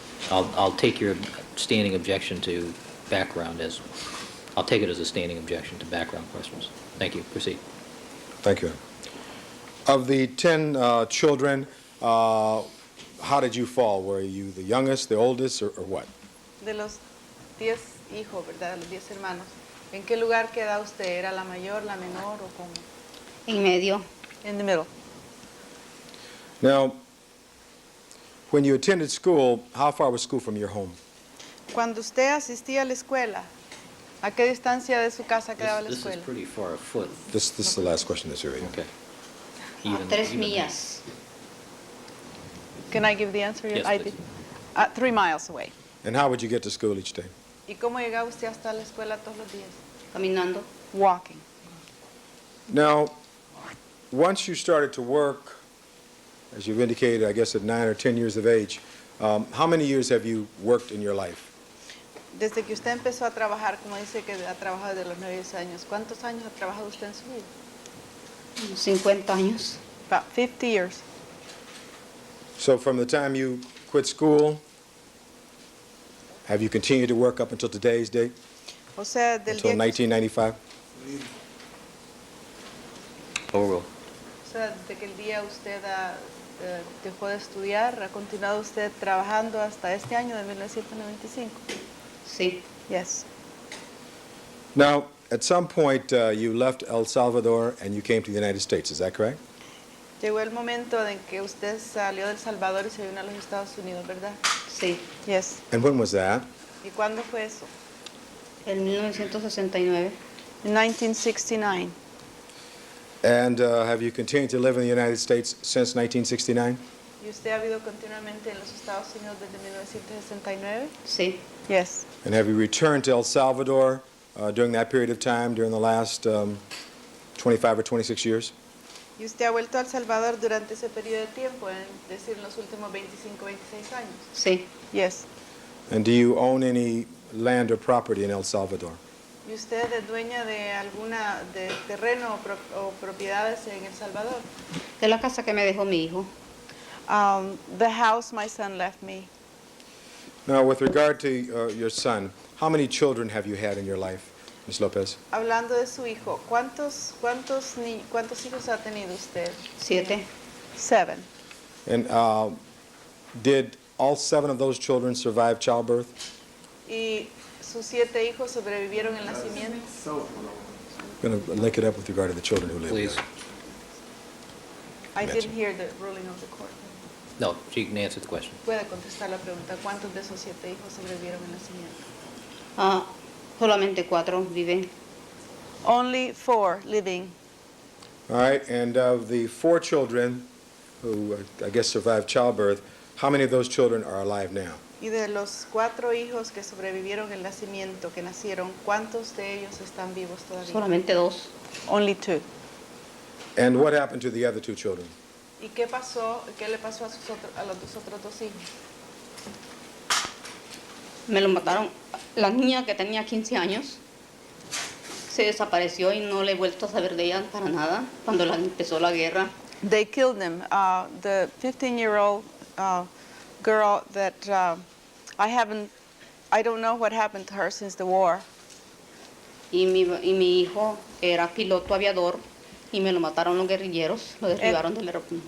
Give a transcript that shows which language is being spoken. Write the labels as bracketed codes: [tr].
[en] I'll take your standing objection to background as, I'll take it as a standing objection to background questions. Thank you. Proceed. Thank you. Of the 10 children, how did you fall? Were you the youngest, the oldest, or what? [es] De los 10 hijos, ¿verdad? Los 10 hermanos. ¿En qué lugar queda usted? ¿Era la mayor, la menor o cómo? En medio. [en] In the middle. Now, when you attended school, how far was school from your home? [es] Cuando usted asistía a la escuela, ¿a qué distancia de su casa quedaba la [en] This is [es] escuela? [en] pretty far afoot. This is the last question in this area. Okay. [es] A 3 millas. [en] Can I give the answer? Yes, I please. did. 3 miles away. And how would you get to school each day? [es] ¿Y cómo llegaba usted hasta la escuela todos los días? Caminando. [en] Walking. Now, once you started to work, as you've indicated, I guess at 9 or 10 years of age, how many years have you worked in your life? [es] Desde que usted empezó a trabajar, como dice que ha trabajado desde los 9 años, ¿cuántos años ha trabajado usted en su vida? 50 años. [en] about 50 years. So from the time you quit school, have you continued to work up until today's date, [es] O sea, del [en] until [es] día 1995? [en] Overruled. [es] O sea, desde que el día usted dejó de estudiar, ¿ha continuado usted trabajando hasta este año de 1995? Sí, [en] Yes. Now, at some point, you left El Salvador and you came to the United States, is that correct? [es] Llegó el momento en que usted salió del Salvador y se vino a los Estados Unidos, ¿verdad? sí. [en] Yes. And when was that? [es] ¿Y cuándo fue eso? En 1969. [en] In 1969. And have you continued to live in the United States since 1969? [es] ¿Y usted ha vivido continuamente en los Estados Unidos desde 1969? Sí, [en] Yes. And have you returned to El Salvador during that period of time, during the last 25 or 26 years? [es] ¿Y usted ha vuelto a El Salvador durante ese periodo de tiempo, es decir, en los últimos 25, 26 años? sí. [en] Yes. And do you own any land or property in El Salvador? [es] ¿Y usted es dueña de alguna de terreno o propiedades en El Salvador? De la casa que me dejó mi hijo. [en] The house my son left me. Now, with regard to your son, how many children have you had in your life, Ms. Lopez? [es] Hablando de su hijo, ¿cuántos hijos ha tenido usted? 7. [en] 7. And did all 7 of those children survive childbirth? [es] ¿Y sus 7 hijos sobrevivieron el nacimiento? [en] I'm going to link it up with regard to the children who live Please. there. I didn't hear the ruling of the court. No, she can answer the question. [es] Puede contestar la pregunta, ¿cuántos de esos 7 hijos sobrevivieron el nacimiento? Solamente 4 viven. [en] Only 4 living. All right, and of the 4 children who, I guess, survived childbirth, how many of those children are alive now? [es] Y de los 4 hijos que sobrevivieron el nacimiento, que nacieron, ¿cuántos de ellos están vivos todavía? Solamente 2. [en] Only 2. And what happened to the other 2 children? [es] ¿Y qué pasó? ¿Qué le pasó a los otros 2 hijos? Me lo mataron. La niña que tenía 15 años se desapareció y no le he vuelto a saber de ella para nada cuando empezó la guerra. [en] They killed them. The 15-year-old girl that I don't know what happened to her since the war. [es] Y mi hijo era piloto aviador y me lo mataron los guerrilleros, lo derribaron del aeropuerto.